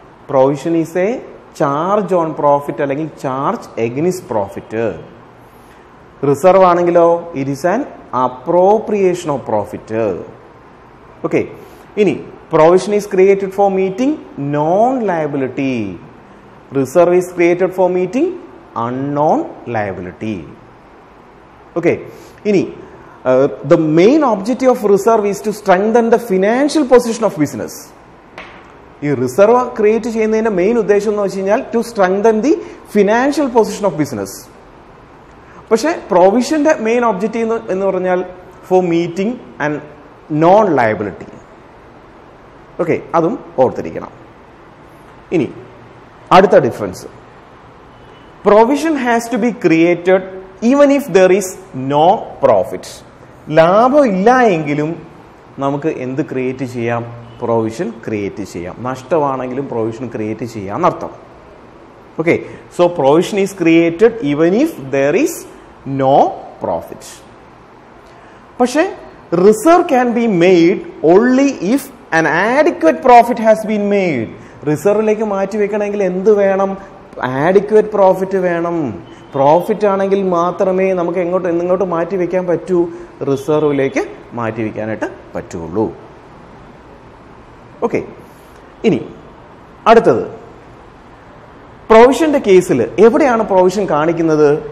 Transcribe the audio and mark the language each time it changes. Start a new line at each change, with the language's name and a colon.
English: Provision is a charge on profit അല്ലെങ്കിൽ charge against profit. Reserve ആണെങ്കിലോ it is an appropriation of profit. Okay, ഇനി provision is created for meeting known liability. Reserve is created for meeting unknown liability. Okay, ini the main objective of reserve is to strengthen the financial position of business.
Malayalam: ഈ reserve create ചെയ്യുന്നതിന്റെ main ഉദ്ദേശം എന്ന് വെച്ച് കഴിഞ്ഞാൽ
English: To strengthen the financial position of business.
Malayalam: പക്ഷേ പ്രൊവിഷന്റെ main objective എന്ന് പറഞ്ഞാൽ
English: For meeting and known liability.
Malayalam: Okay, അതും ഓർത്തിരിക്കണം. ഇനി അടുത്ത difference,
English: Provision has to be created even if there is no profit.
Malayalam: ലാഭം ഇല്ല എങ്കിലും നമുക്ക് എന്ത് ക്രിയേറ്റ് ചെയ്യാം? പ്രൊവിഷൻ ക്രിയേറ്റ് ചെയ്യാം. നഷ്ടമാണെങ്കിലും പ്രൊവിഷൻ ക്രിയേറ്റ് ചെയ്യാം എന്നർത്ഥം.
English: Okay, so provision is created even if there is no profit. പക്ഷേ reserve can be made only if an adequate profit has been made.
Malayalam: റിസർവിലേക്ക് മാറ്റി വെക്കണമെങ്കിൽ എന്ത് വേണം? ആഡിക്വേറ്റ് പ്രോഫിറ്റ് വേണം. പ്രോഫിറ്റ് ആണെങ്കിൽ മാത്രമേ നമുക്ക് എങ്ങോട്ട് മാറ്റി വെക്കാൻ പറ്റൂ? റിസർവിലേക്ക് മാറ്റി വെക്കാനായിട്ട് പറ്റുള്ളൂ. ഓക്കെ, ഇനി അടുത്തത് പ്രൊവിഷന്റെ കേസിൽ എവിടെയാണ് പ്രൊവിഷൻ കാണിക്കുന്നത്?